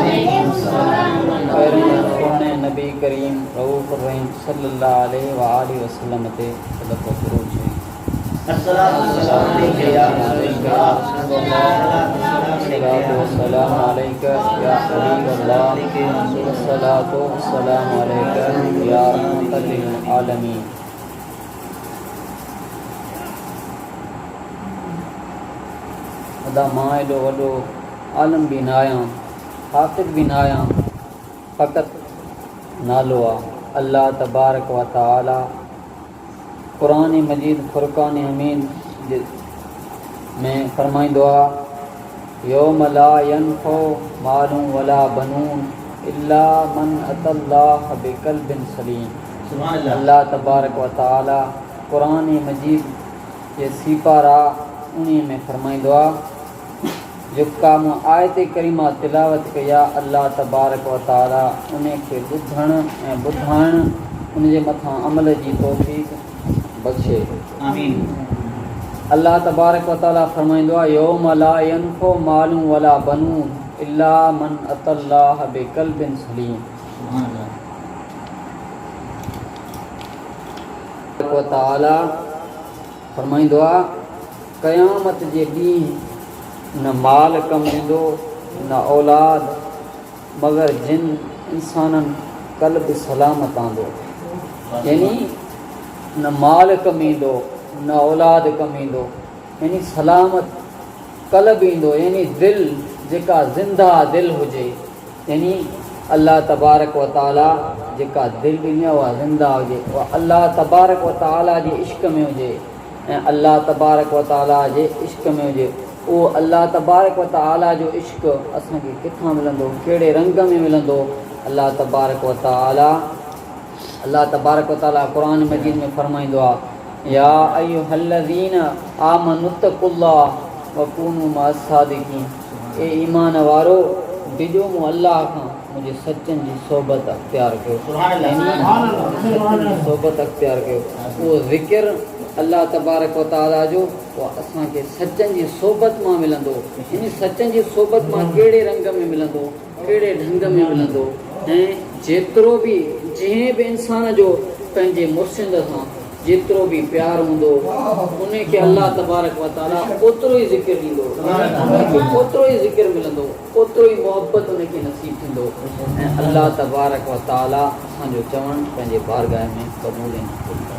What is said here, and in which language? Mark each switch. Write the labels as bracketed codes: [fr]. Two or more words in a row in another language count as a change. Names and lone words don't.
[sd] सोने नबी करीम रऊफ़ुर रहीम [ar] صلى الله عليه وعلى آله وسلم [sd] ते सदक़ो फ़ुरूज है। [ar] السلام عليك يا حبيب الله الصلاة والسلام عليك يا رحمة للعالمين. [sd] अदा मां एॾो वॾो आलम बि न आहियां, हाफ़िज़ बि न आहियां, फ़क़ति नालो आहे। अल्लाह तबारक व तआला क़ुरान मजीद फ़ुरक़ान हमीद में फ़रमाईंदो आहे, [ar] يوم لا ينفع مال ولا بنون إلا من أتى الله بقلب سليم. [sd] अल्लाह तबारक व तआला क़ुरान मजीद जे सीपारा उन्हीं में फ़रमाईंदो आहे, जो का मूं आयत करीमा तिलावत कया अल्लाह तबारक व तआला उन खे ॿुधण ऐं ॿुधाइण उन जे मथां अमल जी तौफ़ीक़ बख़्शे। आमीन। अल्लाह तबारक व तआला फ़रमाईंदो आहे, [ar] يوم لا ينفع مال ولا بنون إلا من أتى الله بقلب سليم. [sd] व तआला फ़रमाईंदो आहे, क़यामत जे ॾींहुं न माल कमु ॾींदो न औलाद, मगर जिन इंसाननि क़ल्ब सलामत आंदो। यानी न माल कमु ईंदो न औलाद कमु ईंदो, यानी सलामत क़ल्ब ईंदो, यानी दिलि जेका ज़िंदा दिलि हुजे, यानी अल्लाह तबारक व तआला जेका दिलि ॾिनी आहे उहा ज़िंदा हुजे, उहा अल्लाह तबारक व तआला जे इश्क़ में हुजे ऐं अल्लाह तबारक व तआला जे इश्क़ में हुजे। उहो अल्लाह तबारक व तआला जो इश्क़ असांखे किथां मिलंदो, कहिड़े रंग में मिलंदो? अल्लाह तबारक व तआला क़ुरान मजीद में फ़रमाईंदो आहे, [ar] يا أيها الذين آمنوا اتقوا الله وكونوا مع الصادقين. [sd] ए ईमान वारो, डिॼो मूं अल्लाह खां मुंहिंजे सचनि जी सोबत अख़्तियार कयो, सोबत अख़्तियार कयो। उहो ज़िक्र अल्लाह तबारक व तआला जो उहा असांखे सचनि जी सोबत मां मिलंदो। इन सचनि जी सोबत मां कहिड़े रंग में मिलंदो, कहिड़े ढंग में मिलंदो, ऐं जेतिरो बि जंहिं बि इंसान जो पंहिंजे मुर्शिद सां जेतिरो बि प्यार हूंदो उन खे अल्लाह तबारक व तआला ओतिरो ई ज़िक्र ॾींदो, ओतिरो ई ज़िक्र मिलंदो, ओतिरो ई मोहबत उनखे नसीब थींदो। ऐं अल्लाह तबारक व तआला असांजो चवणु पंहिंजे बारगाह में क़बूल आहिनि।